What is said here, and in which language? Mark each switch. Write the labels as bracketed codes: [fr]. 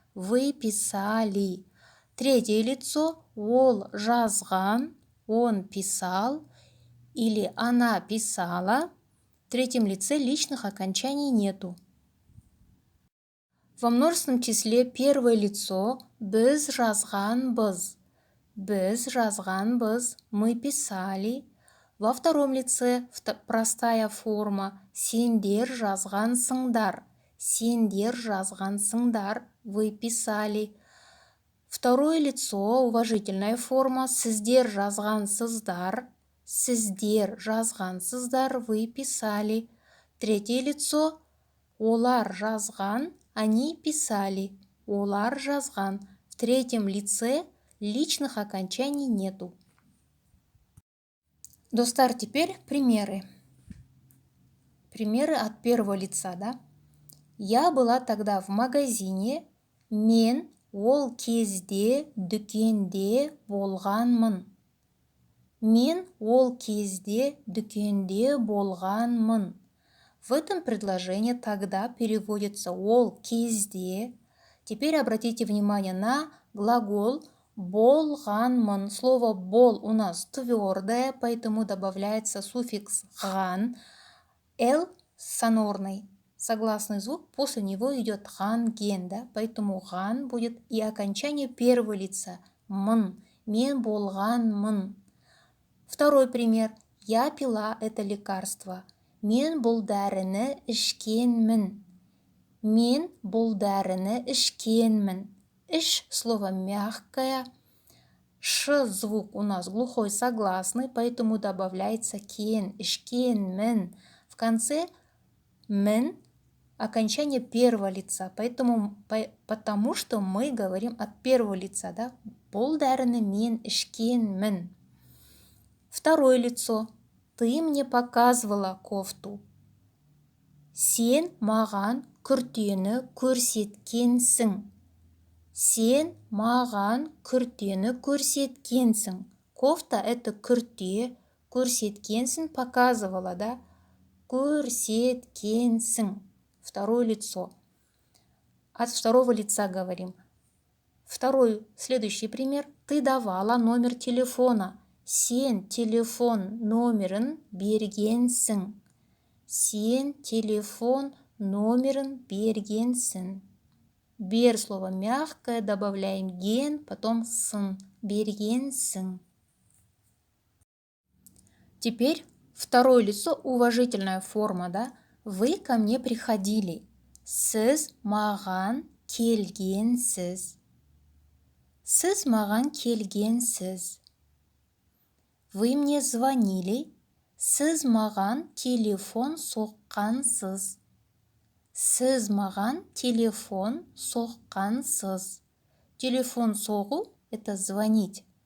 [ru] Вы писали. Третье лицо, [kk] ол жазған. [ru] Он писал. Или она писала. В третьем лице личных окончаний нету. Во множественном числе первое лицо [kk] біз жазғанбыз. Біз жазғанбыз, [ru] мы писали. Во втором лице простая форма [kk] сендер жазғансыңдар. Сендер жазғансыңдар, [ru] вы писали. Второе лицо, уважительная форма [kk] сіздер жазғансыздар. Сіздер жазғансыздар, [ru] вы писали. Третье лицо [kk] олар жазған, [ru] они писали. [kk] Олар жазған. [ru] В третьем лице личных окончаний нету. Достар, теперь примеры. Примеры от первого лица, да? Я была тогда в магазине. [kk] Мен ол кезде дүкенде болғанмын. Мен ол кезде дүкенде болғанмын. [ru] В этом предложении тогда переводится [kk] ол кезде. [ru] Теперь обратите внимание на глагол болғанмын. Слово бол у нас твердое, поэтому добавляется суффикс ган. Л сонорный, согласный звук, после него идет ган, ген, да? Поэтому ган будет и окончание первого лица. [kk] Мын, мен болғанмын. [ru] Второй пример. Я пила это лекарство. [kk] Мен бұл дәріні ішкенмін. Мен бұл дәріні ішкенмін. [ru] Иш слово мягкое. Ш звук у нас глухой согласный, поэтому добавляется кен, ішкенмін. В конце мін окончание первого лица, потому что мы говорим от первого лица, да? [kk] Бұл дәріні мен ішкенмін. [ru] Второе лицо. Ты мне показывала кофту. [kk] Сен маған күртені көрсеткенсің. Сен маған күртені көрсеткенсің. [ru] Кофта это [kk] күрте, көрсеткенсің [ru] показывала, да? көрсеткенсің. Второе лицо. От второго лица говорим. Следующий пример. Ты давала номер телефона. [kk] Сен телефон номерін бергенсің. Сен телефон номерін бергенсің. [ru] Бер слово мягкое, добавляем ген, потом сын. [kk] Бергенсің. [ru] Теперь второе лицо, уважительная форма, да? Вы ко мне приходили. [kk] Сіз маған келгенсіз. Сіз маған келгенсіз. [ru] Вы мне звонили. [kk] Сіз маған телефон соққансыз. Сіз маған телефон соққансыз. Телефон соғу [ru] – это звонить.